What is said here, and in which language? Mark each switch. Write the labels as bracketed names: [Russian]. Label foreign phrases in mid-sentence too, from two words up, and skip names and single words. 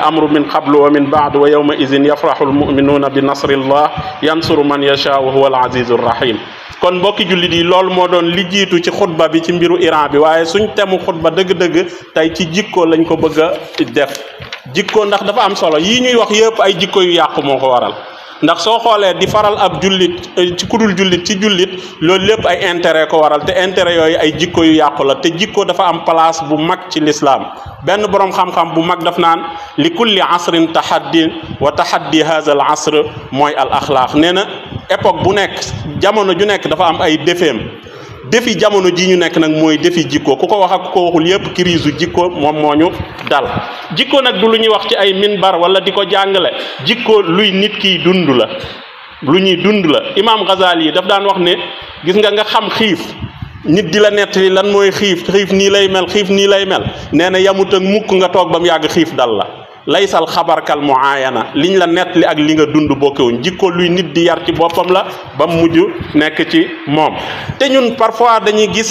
[Arabic] الأمر من قبل ومن بعد ويومئذ يفرح المؤمنون بنصر الله ينصر من يشاء وهو العزيز الرحيم [Wolof] kon mbokki jullit yi loolu moo doon li jiitu ci xutba bi ci mbiru Iran bi waaye suñ temu xutba dëgg-dëgg tey ci jikko lañ ko bëgg a def jikko ndax dafa am solo yii ñuy wax yëpp ay jikko yu yàqu moo ko waral ndax soo xoolee di faral ab jullit ci kudul jullit ci jullit loolu lépp ay intérêt ko waral te intérêt yooyu ay jikko yu yàqu la te jikko dafa am place bu mag ci l'islam benn boroom xam-xam bu mag daf naan [Arabic] لكل عصر تحد وتحدي هذا العصر [Wolof] mooy al axlaaq nee na époque bu nekk jamono ju nekk dafa am ay défeem défi jamono ji ñu nekk nag mooy défi jikko ku ko wax ak ku ko waxul yépp crise jikko moom moo ñu dal jikko nag du lu ñuy wax ci ay minbar wala di ko jàngale jikko luy nit kiy dund la lu ñuy dund la Imam Ghazali yi daf daan wax ne gis nga xam xiif nit di la nettali lan mooy xiif nii lay mel xiif nii lay mel nee na yamut ak mukk nga toog ba mu yàgg xiif dal la [Arabic] ليس الخبر كالمعاينة [Wolof] liñ la nettali ak li nga dund bokkewuñ jikko luy nit di yar ci boppam la ba mu mujj nekk ci moom te ñun parfois dañuy